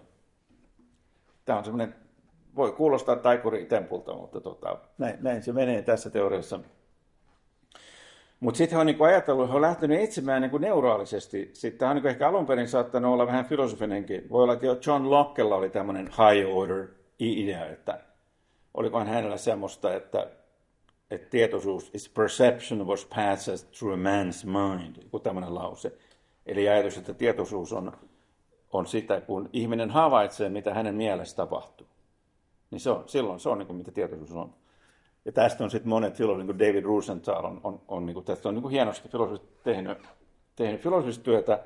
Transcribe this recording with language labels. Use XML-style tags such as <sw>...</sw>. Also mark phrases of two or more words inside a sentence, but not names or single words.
<fi>Tämä on semmoinen, voi kuulostaa taikuritempulta, mutta näin se menee tässä teoriassa. Mutta sitten he on niin ajatellut, he on lähtenyt etsimään niin neuraalisesti. Sitten tämä on niin ehkä alun perin saattanut olla vähän filosofinenkin. Voi olla, että jo John Lockella oli tämmöinen</fi> <en>high order idea,</en> <fi>että olikohan hänellä semmoista, että tietoisuus</fi> <en>is perception was passes through a man's mind,</en> <fi>joku tämmöinen lause. Eli ajatus, että tietoisuus on sitä, kun ihminen havaitsee, mitä hänen mielessä tapahtuu. Niin silloin se on niin kuin, mitä tietoisuus on. Ja tästä on sitten monet filosofit, niin kuin David Rosenthal on niin kuin, tästä on niin kuin hienosti filosofit tehnyt filosofista työtä.</fi>